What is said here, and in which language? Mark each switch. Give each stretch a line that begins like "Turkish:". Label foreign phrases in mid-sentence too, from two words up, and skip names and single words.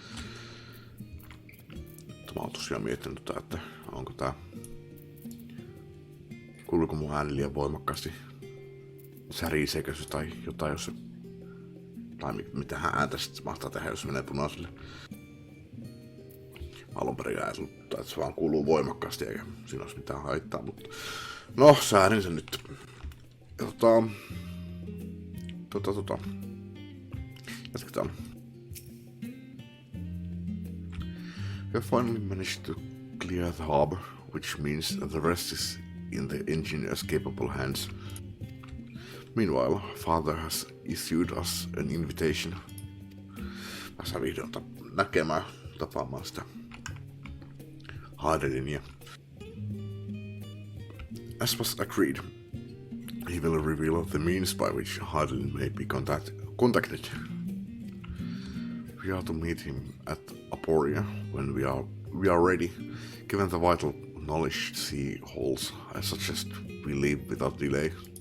Finnish: Mä oon tosiaan miettinyt, että onko tää, kuuluuko mun ääni liian voimakkaasti, säriseekö se tai jotain, jos se, tai mitä ääntä sitten mahtaa tehdä, jos se menee punaiselle. Alun perin ajatellut, että se vaan kuuluu voimakkaasti eikä siinä olisi mitään haittaa, mutta no, säädin sen nyt. Jatketaan.
English: We have finally managed to clear the harbor, which means that the rest is in the engineer's capable hands. Meanwhile, Father has issued us an invitation.
Finnish: Pääsään vihdoin näkemään, tapaamaan sitä Hardelinia.
English: As was agreed, he will reveal the means by which Hardelin may be contacted. We are to meet him at Aporia when we are ready. Given the vital knowledge she holds, I suggest we leave without delay.